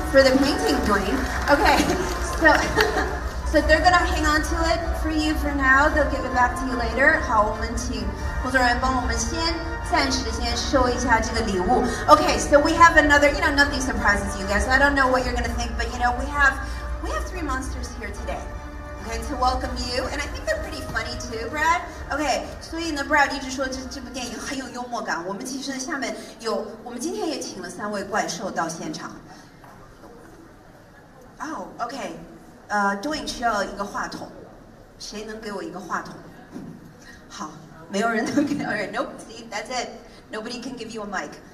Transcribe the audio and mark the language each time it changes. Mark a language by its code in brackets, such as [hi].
[en] for the painting, Dwayne. Okay, so so they're gonna hang on to it for you for now. They'll give it back to you later. [zh] 好，我们请工作人员帮我们暂时先收一下这个礼物。 [en] Okay, so we have another. You know, nothing surprises you guys. I don't know what you're gonna think, but you know, we have 3 monsters here today. Okay, to welcome you, and I think they're pretty funny too, Brad. [zh] Okay, 所以呢 ，Brad 一直说这部电影很有幽默感。我们其实下面我们今天也请了3位怪兽到现场。哦 ，OK， Dwayne 需要一个话筒，谁能给我一个话筒？好，没有人能给。 [en] Alright, nope, see, that's it. Nobody can give you a mic.